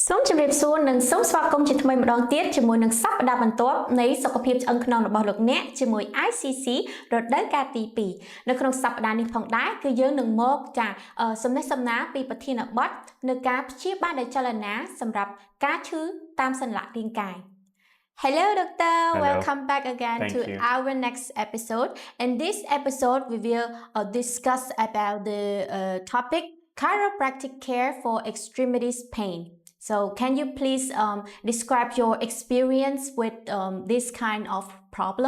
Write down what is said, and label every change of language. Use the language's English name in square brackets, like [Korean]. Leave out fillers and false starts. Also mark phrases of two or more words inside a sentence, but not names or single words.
[Khmer] ជំរាបសួរនិងសូមស្វាគមន៍ជាថ្មីម្ដងទៀតជាមួយនឹងសប្តាហ៍បន្ទាប់នៃសុខភាពឆ្អឹងខ្នងរបស់លោកអ្នកជាមួយ ICC រដូវកាលទី2នៅក្នុងសប្តាហ៍នេះផងដែរគឺយើងនឹងមកចាសំណេះសំណាលពីប្រធានបទនៃការព្យាបាលដោយចលនាសម្រាប់ការឈឺតាមសន្លាក់រាងកាយ [English] Hello doctor, welcome back again to our next episode. In this episode we will discuss about the topic chiropractic care for extremities pain. So can you please describe your experience with this kind of problem?